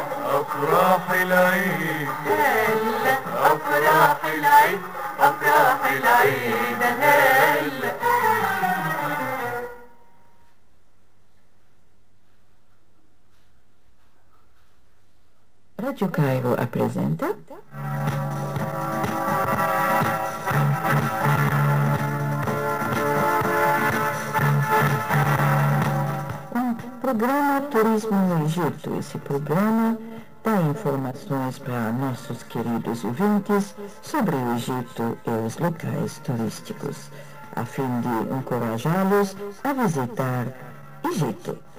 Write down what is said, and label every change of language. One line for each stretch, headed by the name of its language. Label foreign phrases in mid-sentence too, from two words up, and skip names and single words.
Arabic: أفراح العيد هلا أفراح العيد أفراح العيد هلا
Portuguese: Radio Cairo apresenta um programa Turismo no Egito. Esse programa dá informações para nossos queridos ouvintes sobre o Egito e os locais turísticos, a fim de encorajá-los a visitar Egito.